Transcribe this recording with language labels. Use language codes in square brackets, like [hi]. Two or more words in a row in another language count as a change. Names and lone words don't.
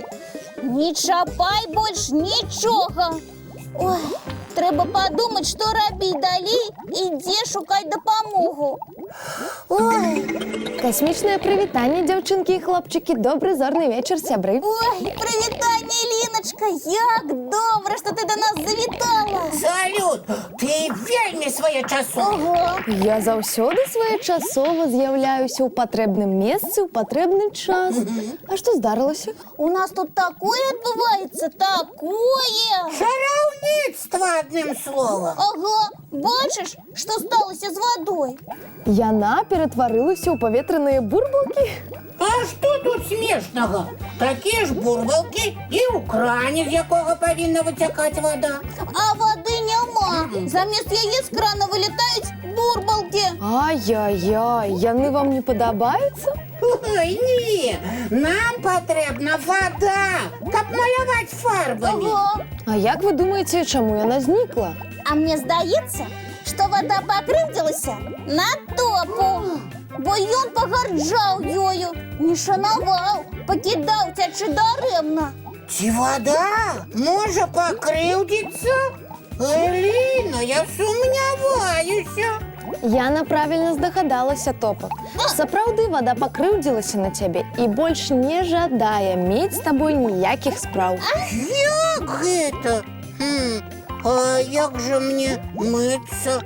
[be] Не чапай больш нічога. Ой, трэба падумаць, што рабіць далей і дзе шукаць дапамогу. Ой. Касмічнае прывітанне, дзяўчынкі і хлопчыкі. Добры зорны вечар, сябры. Ой, прывітанне, Ліначка. Вадочка, [uk] як добре, що ти до нас завітала. Салют! Ти вельми своєчасовий. Ого. [be] Я заўсёды своечасова з'яўляюся ў патрэбным месцы ў патрэбны час. А што здарылася? [uk] У нас тут такое відбувається, такое. [be] Чараўніцтва, [uk] одним словом. Ага, бачиш, що сталося з водою? [be] Яна ператварылася ў паветраныя бурбалкі? [uk] А що тут смішного? Такі ж бурбалки і у крані, з якого повинна витікати вода. А води нема. Замість яєць з крана вилітають бурбалки. [be] Ай-яй-яй, яны вам не падабаюцца? [uk] Ой, ні, нам потрібна вода, каб малювати фарбами. Ага. А як ви думаєте, [be] чаму яна знікла? [uk] А мне здається, що вода покривдилася на топу. [be] Бо ён погарджав ёю, [uk] не шанував, покидав тячи даремно. Ці вода може покривдитися? Еліна, я сумняваюся. [be] Яна правільна здагадалася, Топа. Сапраўды вада пакрыўдзілася на цябе і больш не жадае мець з табой ніякіх спраў. Як гэта? А як же мне мыцца?